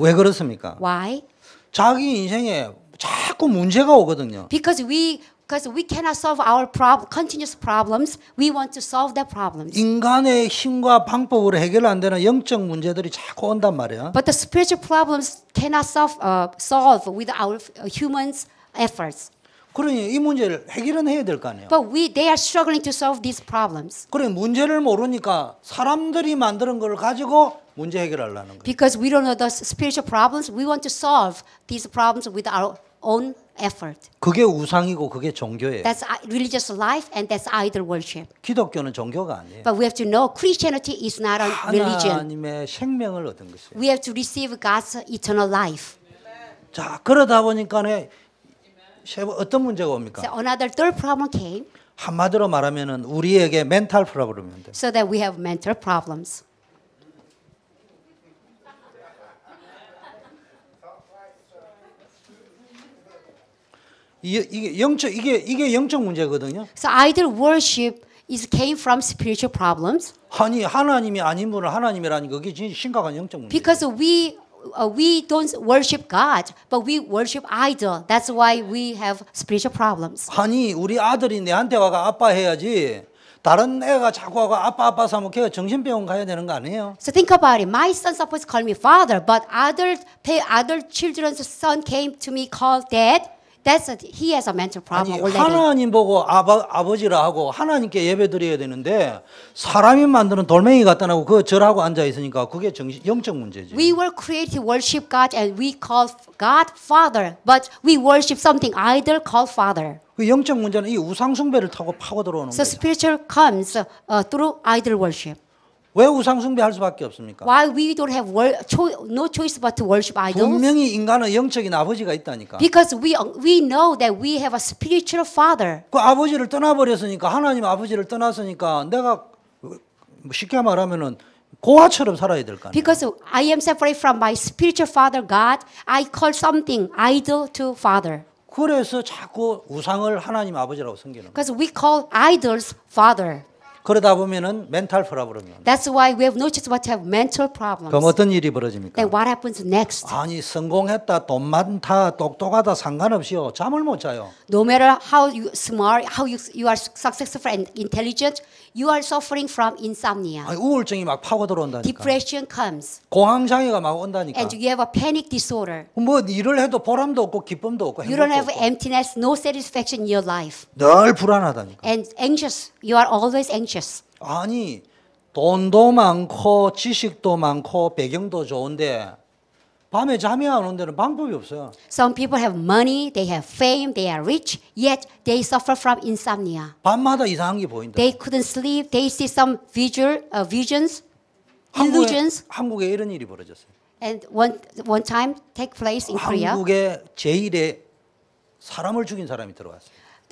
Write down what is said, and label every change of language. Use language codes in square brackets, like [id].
[ko] 왜 그렇습니까? [en] Why? [ko] 자기 인생에 자꾸 문제가 오거든요. [en] Because we cannot solve our continuous problems. We want to solve the problems. [ko] 인간의 힘과 방법으로 해결 안 되는 영적 문제들이 자꾸 온단 말이야. [en] But the spiritual problems cannot solve with our humans' efforts. [ko] 그러니 이 문제를 해결은 해야 될 거 아니에요. [en] But they are struggling to solve these problems. [ko] 그래 문제를 모르니까 사람들이 만드는 걸 가지고 문제 해결하려는 거예요. [en] Because we don't know the spiritual problems, we want to solve these problems with our own effort. [ko] 그게 우상이고 그게 종교예요. [en] That's religious life and that's idol worship. [ko] 기독교는 종교가 아니에요. [en] But we have to know Christianity is not a religion. [ko] 하나님의 생명을 얻은 것이에요. [en] We have to receive God's eternal life. [ko] 자 그러다 보니까는 어떤 문제가 옵니까? [en] So another third problem came. [ko] 한마디로 말하면은 우리에게 멘탈 프로블럼인데. [en] So that we have mental problems. [ko] 이게 영적 문제거든요. [en] So idol worship came from spiritual problems. [ko] 아니 하나님이 아닌 분을 하나님이라니까 그게 진짜 심각한 영적 문제. [en] Because we don't worship God, but we worship idol. That's why we have spiritual problems. [ko] 아니 우리 아들이 내한테 와가 아빠 해야지. 다른 애가 자꾸 와가 아빠 하면 걔가 정신병원 가야 되는 거 아니에요? [en] So think about it. My son supposed to call me father, but other children's son came to me called dad. He has a mental problem [ko] 아니 [en] already. [ko] 하나님 보고 아버지라 하고 하나님께 예배 드려야 되는데 사람이 만드는 돌멩이 갖다 놓고 그 절하고 앉아 있으니까 그게 영적 문제지. [en] We were created to worship God and we call God Father, but we worship something idol called Father. [ko] 그 영적 문제는 이 우상 숭배를 타고 파고 들어오는 [en] So [ko] 거예요. [en] spiritual comes through idol worship. [ko] 왜 우상 숭배할 수밖에 없습니까? [en] Why we don't have no choice but to worship idols? [ko] 분명히 인간은 영적인 아버지가 있다니까. [en] Because we know that we have a spiritual father. [ko] 그 아버지를 떠나버렸으니까 하나님 아버지를 떠났으니까 내가 쉽게 말하면은 고아처럼 살아야 될 거 아니에요. [en] Because I am separated from my spiritual father God, I call something idol to father. [ko] 그래서 자꾸 우상을 하나님 아버지라고 섬기는 거예요. [en] Because we call idols father. [ko] 그러다 보면은 멘탈 프로블럼이 옵니다. [en] That's why we have no choice but to have mental problems. [ko] 그럼 어떤 일이 벌어집니까? [en] Then what happens next? [ko] 아니 성공했다, 돈 많다, 똑똑하다 상관없이요. 잠을 못 자요. [en] No matter how you smart, how you are successful and intelligent, you are suffering from insomnia. [ko] 아니, 우울증이 막 파고 들어온다니까. [en] Depression comes, [ko] 공황장애가 막 온다니까. [en] and you have a panic disorder. [ko] 뭐 일을 해도 보람도 없고 기쁨도 없고 [en] You don't [ko] 행복도 [en] have [ko] 없고 [en] emptiness, no satisfaction in your life, [ko] 늘 불안하다니까. [en] and anxious. You are always anxious. [ko] 아니 돈도 많고 지식도 많고 배경도 좋은데 밤에 잠이 안 오는 데는 방법이 없어요. [en] Some people have money, they have fame, they are rich, yet they suffer from insomnia. [ko] 밤마다 이상한 게 보인다. [en] They couldn't sleep. They see some visions, illusions, [ko] 한국에 이런 일이 벌어졌어요. [en] and one time take place in Korea. [ko] 한국에 제일에 사람을 죽인 사람이 들어왔어요.